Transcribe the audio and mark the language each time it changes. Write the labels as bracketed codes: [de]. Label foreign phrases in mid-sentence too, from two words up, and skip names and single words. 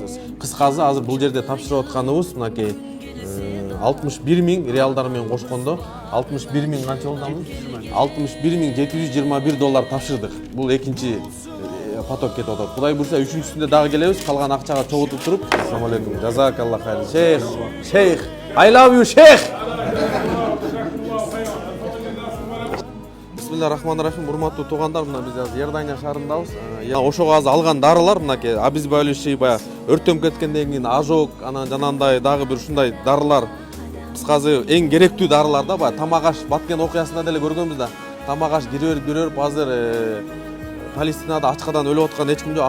[ky] Кыскасы азыр бул жерде тапшырып атканыбыз мынакей 61.000 реалдар менен кошкондо 61.000 канча болду? 61.721 доллар тапшырдык. Бул экинчи поток кетип атат. Кудай буйрса үчүнчүсүндө дагы келебиз. Калган акчага чогултуп туруп. [ar] السلام عليكم. جزاك الله خير. شيخ. [en] I love you, шейх. [ar] Бисмиллахиррахманиррахим. [ky] Урматтуу туугандар, мына биз азыр Иордания шаарындабыз. Ошого азыр алган дарылар мынакей обезболивающий, баягы өртөнүп кеткенден кийин ожог, анан жанагындай дагы бир ушундай дарылар. Кыскасы эң керектүү дарылар да, баягы тамак аш Баткен окуясында деле көргөнбүз да. Тамак аш кире берип азыр Палестинада ачкадан өлүп аткан эч ким жок.